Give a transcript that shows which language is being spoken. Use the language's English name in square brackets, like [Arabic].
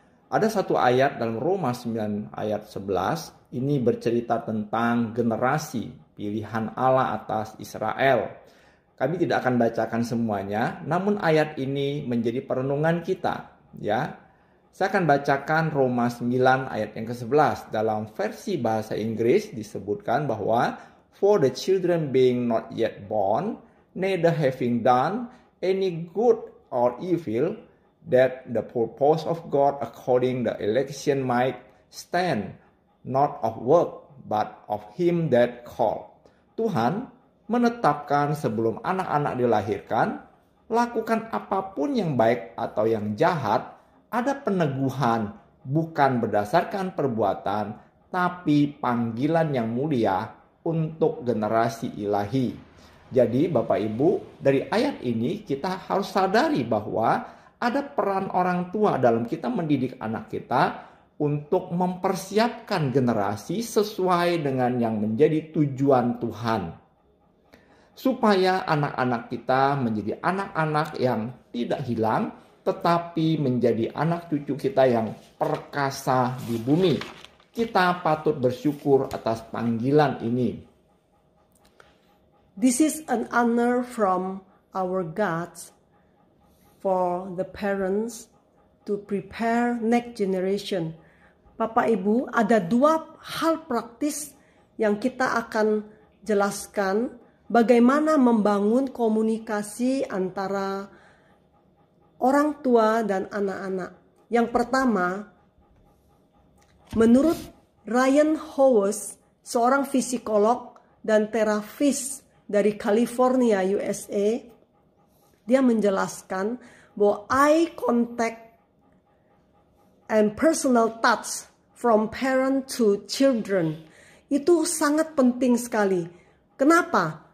[Indonesian] Ada satu ayat dalam Roma 9 ayat 11, ini bercerita tentang generasi pilihan Allah atas Israel. Kami tidak akan bacakan semuanya, namun ayat ini menjadi perenungan kita. Ya, saya akan bacakan Roma 9 ayat yang ke-11. Dalam versi bahasa Inggris disebutkan bahwa [English] for the children being not yet born, neither having done any good or evil, that the purpose of God according the election might stand, not of work, but of him that called. [Indonesian] Tuhan menetapkan sebelum anak-anak dilahirkan, lakukan apapun yang baik atau yang jahat, ada peneguhan bukan berdasarkan perbuatan, tapi panggilan yang mulia untuk generasi ilahi. Jadi Bapak Ibu, dari ayat ini kita harus sadari bahwa ada peran orang tua dalam kita mendidik anak kita untuk mempersiapkan generasi sesuai dengan yang menjadi tujuan Tuhan. Supaya anak-anak kita menjadi anak-anak yang tidak hilang, tetapi menjadi anak cucu kita yang perkasa di bumi. Kita patut bersyukur atas panggilan ini. [English] This is an honor from our God for the parents to prepare next generation. [Indonesian] Bapak Ibu, ada dua hal praktis yang kita akan jelaskan bagaimana membangun komunikasi antara orang tua dan anak-anak. Yang pertama, menurut Ryan Howes, seorang psikolog dan terapis dari California, USA, dia menjelaskan bahwa [English] eye contact and personal touch from parent to children [Indonesian] itu sangat penting sekali. Kenapa?